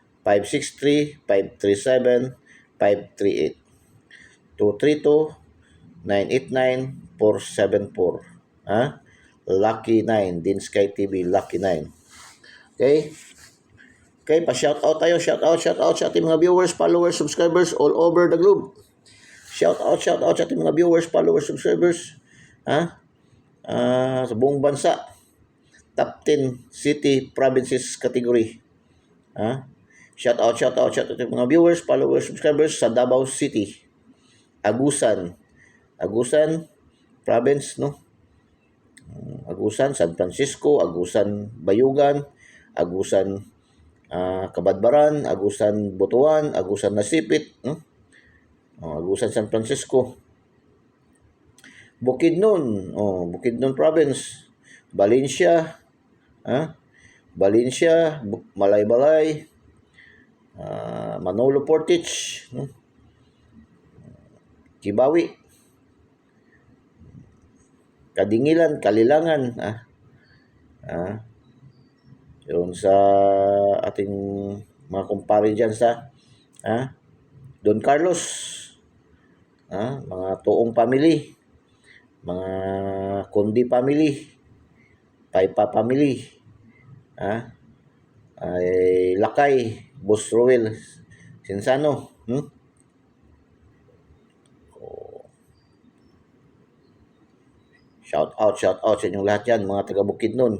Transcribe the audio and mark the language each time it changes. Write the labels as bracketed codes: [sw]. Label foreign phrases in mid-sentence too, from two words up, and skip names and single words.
[tl] 563, 537, 538. 232, 989-474. Ha? Lucky 9, Din Sky TV, Lucky 9. Okay? Okay, pa-shoutout tayo. Shoutout sa ating mga [en] viewers, followers, subscribers all over the globe. [tl] Shoutout sa ating mga [en] viewers, followers, subscribers. [tl] Ha? Sa buong bansa. [en] Top 10 city, provinces category. [tl] Ha? Shoutout sa ating mga viewers, followers, subscribers sa Davao City. Agusan province, no? Agusan, San Francisco, Agusan, Bayugan, Agusan, Kabadbaran, Agusan, Butuan, Agusan, Nasipit, no? Agusan, San Francisco. Bukidnon province, Valencia, Malaybalay, Manolo Portage, no? Kibawi, Kadingilan, Kalilangan, yun sa ating mga kumpare dyan sa Don Carlos, mga Tuong family, mga Kundi family, Paipa family, ay Lakay, Boss Roel Sinsano, [en] Shout out [tl] sa inyong lahat yan, mga taga Bukidnon.